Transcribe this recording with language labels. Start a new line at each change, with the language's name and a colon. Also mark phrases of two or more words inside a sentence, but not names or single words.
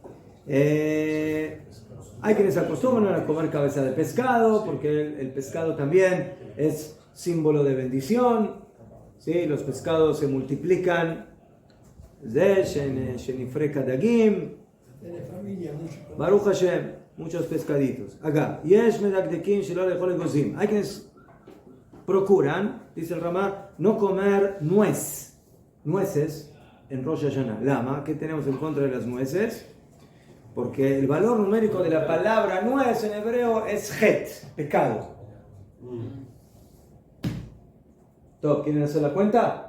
Spanish: Hay quienes se acostumbran a comer cabeza de pescado, porque el pescado también es símbolo de bendición. ¿Sí? Los pescados se multiplican.
Hebrew: שנפרה דגים. ברוך השם,
Spanish: muchos pescaditos. Acá.
Hebrew: יש מדקדקים שלא לאכול אגוזים.
Spanish: Hay quienes procuran, dice el Ramá, no comer nueces en Rosh Hashanah. Lama, ¿qué tenemos en contra de las nueces? Porque el valor numérico de la palabra nuez en hebreo es het, pecado. ¿Todos quieren hacer la cuenta?